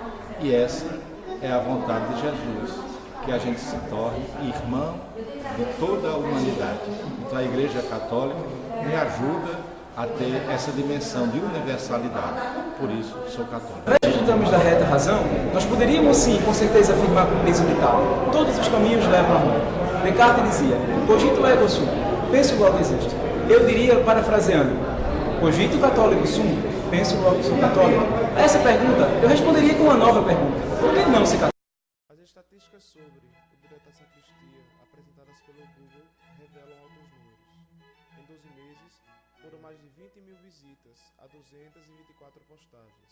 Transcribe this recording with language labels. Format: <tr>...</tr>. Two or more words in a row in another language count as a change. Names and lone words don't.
<pt>E essa é a vontade de Jesus, que a gente se torne irmão de toda a humanidade. Então a Igreja Católica me ajuda a ter essa dimensão de universalidade. Por isso, sou católico. Se estamos da reta razão, nós poderíamos sim, com certeza, afirmar com peso vital: todos os caminhos levam a Roma. Descartes dizia:</pt> <la>cogito ergo sum,</la> <pt>penso logo existo. Eu diria, parafraseando:</pt> <la>cogito católico sum,</la> <pt>penso logo sou católico. A essa pergunta, eu responderia com uma nova pergunta: por que não ser católico? As estatísticas sobre o direito à sacristia apresentadas pelo Google revelam Foram mais de 20 mil visitas a 224 postagens.</pt>